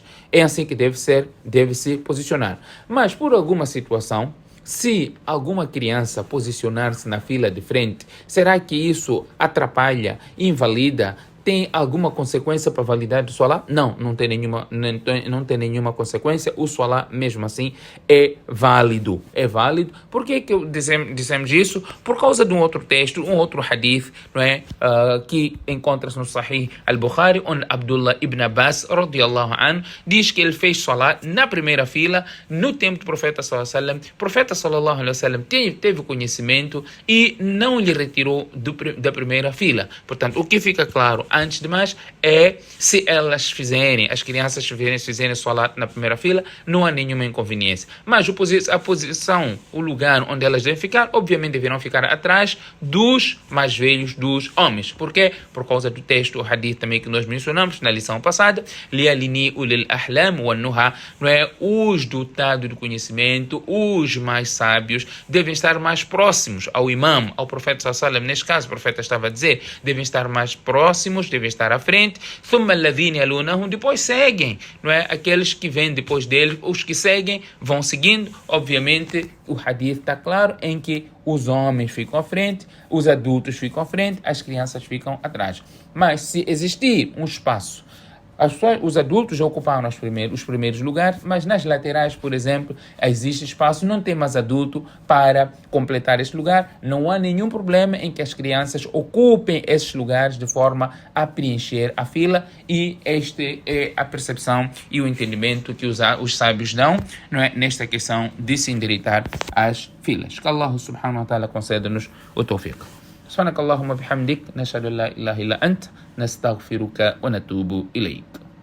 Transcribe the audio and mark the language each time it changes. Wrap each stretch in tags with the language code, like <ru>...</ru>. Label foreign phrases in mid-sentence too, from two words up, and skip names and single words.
<pt>É assim que deve se posicionar. Mas, por alguma situação, se alguma criança posicionar-se na fila de frente, será que isso atrapalha, invalida, tem alguma consequência para a validade do Salah? Não, não tem nenhuma consequência. O Salah, mesmo assim, é válido. É válido. Por que dissemos isso? Por causa de um outro texto, um outro hadith, não é? Que encontra-se no Sahih al-Bukhari, onde Abdullah ibn Abbas,</pt> <ar>رضي الله عنه,</ar> <pt>diz que ele fez Salah na primeira fila, no tempo do profeta</pt> <ar>صلى الله عليه وسلم.</ar> <pt>O profeta</pt> <ar>صلى الله عليه وسلم</ar> <pt>teve conhecimento e não lhe retirou da primeira fila. Portanto, o que fica claro, antes de mais, é se as crianças fizerem Salat na primeira fila, não há nenhuma inconveniência. Mas a posição, o lugar onde elas devem ficar, obviamente deverão ficar atrás dos mais velhos, dos homens. Por quê? Por causa do texto, o hadith também que nós mencionamos na lição passada,</pt> <ar>ليليني أولو الأحلام والنهى,</ar> <pt>não é? Os dotados do conhecimento, os mais sábios, devem estar mais próximos ao imam, ao profeta</pt> <ar>صلى الله عليه وسلم.</ar> <pt>Neste caso, o profeta estava a dizer, devem estar mais próximos, devem estar à frente,</pt> <ar>ثم الذين يلونهم,</ar> <pt>depois seguem, não é? Aqueles que vêm depois deles, os que seguem, vão seguindo. Obviamente, o hadith está claro em que os homens ficam à frente, os adultos ficam à frente, as crianças ficam atrás. Mas se existir um espaço, os adultos já ocuparam os primeiros lugares, mas nas laterais, por exemplo, existe espaço, não tem mais adulto para completar esse lugar. Não há nenhum problema em que as crianças ocupem esses lugares de forma a preencher a fila, e esta é a percepção e o entendimento que os sábios dão, não é, nesta questão de se endireitar as filas. Que Allah</pt> <ar>سبحانه وتعالى</ar> <pt>conceda-nos o tawfiq.</pt> <ar>سبحانك اللهم وبحمدك نشهد أن لا إله إلا أنت نستغفرك ونتوب إليك.</ar>